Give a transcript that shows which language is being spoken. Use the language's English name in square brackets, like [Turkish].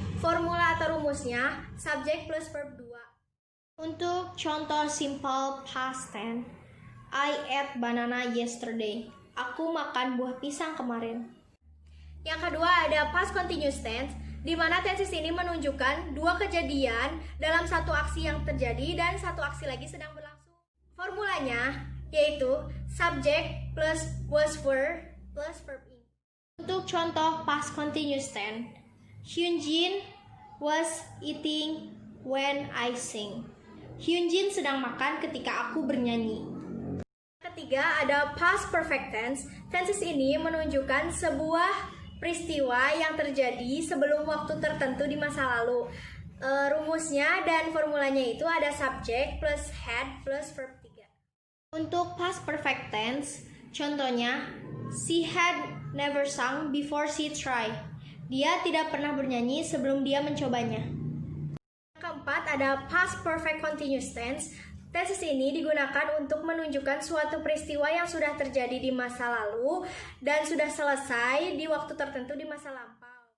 [Indonesian] Formula atau rumusnya subject plus verb 2. Untuk contoh simple past tense, [English] I ate banana yesterday. [Indonesian] Aku makan buah pisang kemarin. Yang kedua ada past continuous tense, di mana tenses ini menunjukkan dua kejadian dalam satu aksi yang terjadi dan satu aksi lagi sedang berlangsung. Formulanya yaitu subject plus was were plus verb ing. Untuk contoh past continuous tense, [English] Hyunjin was eating when I sing. [Indonesian] Hyunjin sedang makan ketika aku bernyanyi. Ketiga ada past perfect tense. Tenses ini menunjukkan sebuah peristiwa yang terjadi sebelum waktu tertentu di masa lalu. Rumusnya dan formulanya itu ada subject plus had plus verb 3. Untuk past perfect tense, contohnya, [English] she had never sung before she tried. [Indonesian] Dia tidak pernah bernyanyi sebelum dia mencobanya. Yang keempat ada past perfect continuous tense. Tenses ini digunakan untuk menunjukkan suatu peristiwa yang sudah terjadi di masa lalu dan sudah selesai di waktu tertentu di masa lampau.